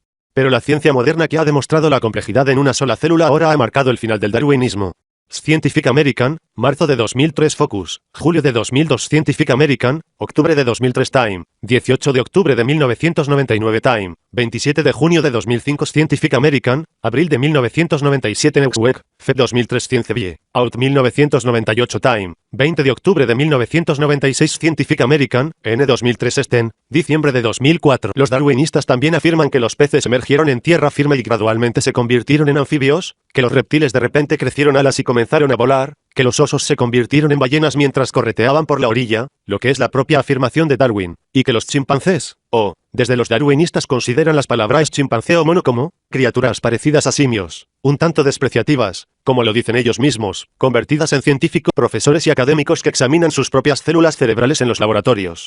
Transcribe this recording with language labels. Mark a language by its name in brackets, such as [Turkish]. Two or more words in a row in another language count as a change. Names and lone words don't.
[Spanish] Pero la ciencia moderna, que ha demostrado la complejidad en una sola célula, ahora ha marcado el final del darwinismo. Scientific American, marzo de 2003. Focus, julio de 2002. Scientific American, octubre de 2003. Time, 18 de octubre de 1999. Time, 27 de junio de 2005. Scientific American, abril de 1997. Newsweek, Feb 2003. Science Vie, Out 1998. Time, 20 de octubre de 1996. Scientific American, N 2003. Sten, diciembre de 2004. Los darwinistas también afirman que los peces emergieron en tierra firme y gradualmente se convirtieron en anfibios, que los reptiles de repente crecieron alas y comenzaron a volar, que los osos se convirtieron en ballenas mientras correteaban por la orilla, lo que es la propia afirmación de Darwin, y que los chimpancés, desde los darwinistas consideran las palabras chimpancé o mono como criaturas parecidas a simios, un tanto despreciativas, como lo dicen ellos mismos, convertidas en científicos, profesores y académicos que examinan sus propias células cerebrales en los laboratorios.